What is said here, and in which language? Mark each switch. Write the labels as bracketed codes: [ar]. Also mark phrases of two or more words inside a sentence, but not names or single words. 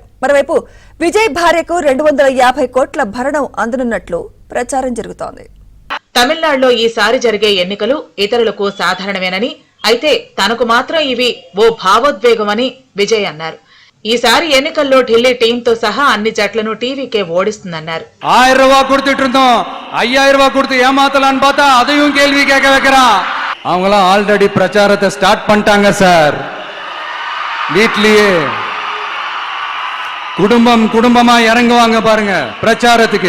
[te] మరోవైపు విజయ్ భార్యకు 250 కోట్ల భరణం అందనున్నట్లు ప్రచారం జరుగుతోంది. తమిళనాడులో ఈసారి జరిగే ఎన్నికలు ఇతరులకు సాధారణమేనని, అయితే తనకు మాత్రం ఇవి ఓ భావోద్వేగమని విజయ్ అన్నారు. ఈసారి ఎన్నికల్లో ఢిల్లీ టీంతో సహా అన్ని జట్లను టీవీకే ఓడిస్తుందన్నారు. [ta] 1000 ரூபாய் கொடுத்துட்டு இருந்தோம், 5000 ரூபாய் கொடுத்து ஏமாத்தலான்னு பார்த்தா அதையும் கேள்வி கேட்க வைக்கிறான். அவங்களாம் ஆல்ரெடி பிரச்சாரத்தை ஸ்டார்ட் பண்ணிட்டாங்க சார். வீட்லயே குடும்பம் குடும்பமா இறங்குவாங்க பாருங்க பிரச்சாரத்துக்கு.